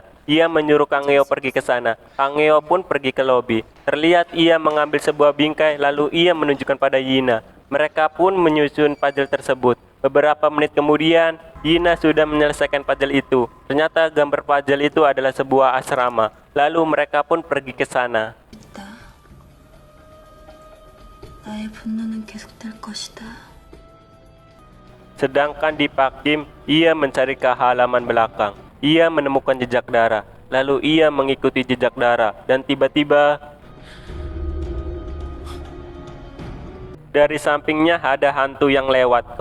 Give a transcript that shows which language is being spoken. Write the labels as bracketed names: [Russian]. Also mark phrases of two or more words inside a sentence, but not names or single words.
[Indonesian] Ia menyuruh Kang Eo pergi ke sana. Kang Eo pun pergi ke lobi. Terlihat ia mengambil sebuah bingkai, lalu ia menunjukkan pada Yina. Mereka pun menyusun puzzle tersebut. Beberapa menit kemudian, Yina sudah menyelesaikan puzzle itu. Ternyata gambar puzzle itu adalah sebuah asrama. Lalu mereka pun pergi ke sana. [Korean] 나의 분노는 계속될 것이다. [Indonesian] Sedangkan di Pak Kim, ia mencari ke halaman belakang. Ia menemukan jejak darah. Lalu ia mengikuti jejak darah dan tiba-tiba dari sampingnya ada hantu yang lewat.